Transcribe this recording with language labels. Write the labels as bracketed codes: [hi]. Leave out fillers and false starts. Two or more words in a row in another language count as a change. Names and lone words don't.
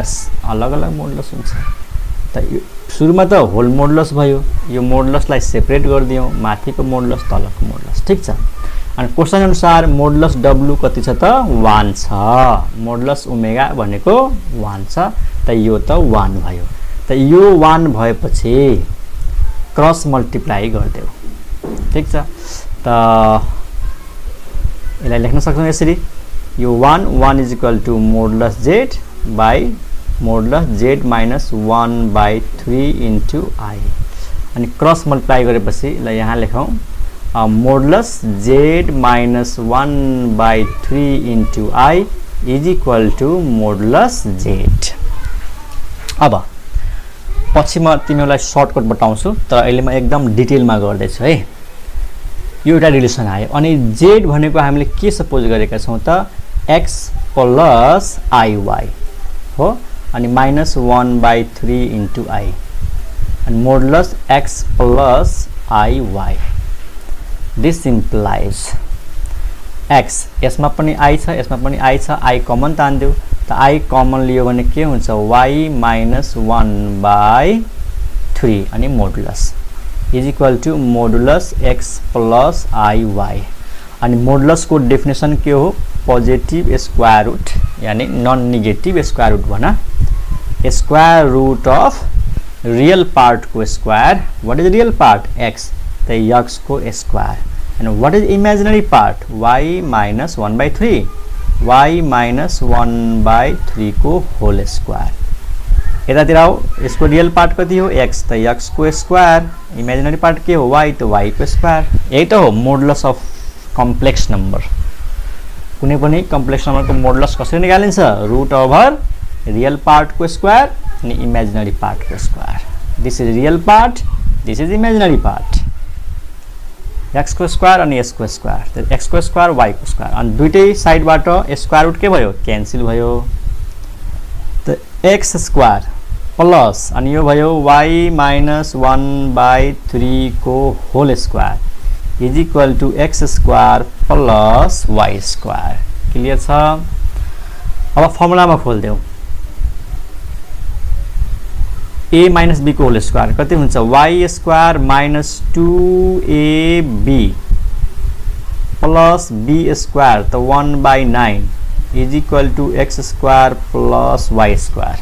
[ne] अलग अलग मोडुलस हुन्छ त सुरुमा त [en] whole modulus [ne] भयो यो मोडुलसलाई सेपरेट गरिदियौ माथिको मोडुलस तलको मोडुलस ठीक छ अनि क्वेशन अनुसार मोडुलस w कति छ त 1 छ मोडुलस ओमेगा भनेको 1 छ त यो त 1 भयो त यो 1 भएपछि [en] cross multiply [ne] गर्देऊ ठीक छ त यसलाई लेख्न सक्छौं यसरी यो 1 [en] is equal to modulus z by modulus z minus 1/3 into I [ne] अनि [en] cross multiply [ne] गरेपछि ल यहाँ लेखौं [en] modulus z minus 1/3 into I is equal to modulus z [ne] अब पछि म तिमीलाई सर्टकट बताउँछु तर अहिले म एकदम डिटेलमा गर्दै छु है यो एउटा रिलेसन आयो अनि z भनेको हामीले के सपोज गरेका छौं त [en] x plus iy [ne] हो अनि [en] -1/3 into I and modulus x plus iy this implies x [ne] यसमा पनि I छ यसमा पनि I छ I कमन तान्देऊ त I कमन लियो भने के हुन्छ y -1/3 अनि मोडुलस [en] is equal to modulus x plus iy [ne] अनि मोडुलस को डेफिनेसन के हो [en] positive square root [ne] यानी [en] non negative square root [ne] भन [en] square root of real part [ne] को स्क्वायर. [en] what is real part? [ne] x. तो x को स्क्वायर. [en] And what is imaginary part? [ne] y माइनस 1/3. y माइनस 1/3 को [en] whole square. [ne] यतातिर आओ, यसको [en] real part [ne] कति हो? x. तो x को स्क्वायर. [en] imaginary part [ne] के हो? y. तो y को स्क्वायर. यही त हो [en] modulus of complex number. [ne] कुनै पनि [en] complex number [ne] को मोडुलस कसरी निकालिन्छ? [en] root over real part [ne] को स्क्वायर अनि [en] imaginary part [ne] को स्क्वायर. [en] This is real part, this is imaginary part. [ne] x को स्क्वायर अनि s को स्क्वायर. त x को स्क्वायर y को स्क्वायर अनि दुईटै साइडबाट [en] square root [ne] के भयो? क्यान्सल भयो. त [en] x square plus [ne] अनि यो भयो y माइनस 1/3 को [en] whole square is equal to x square plus y square. [ne] क्लियर छ? अब फर्मुलामा खोल्देऊ. [en] a minus b [ne] को [en] whole square [ne] कति हुन्छ? [en] y square minus 2ab plus b square त 1/9 is equal to x square plus y square.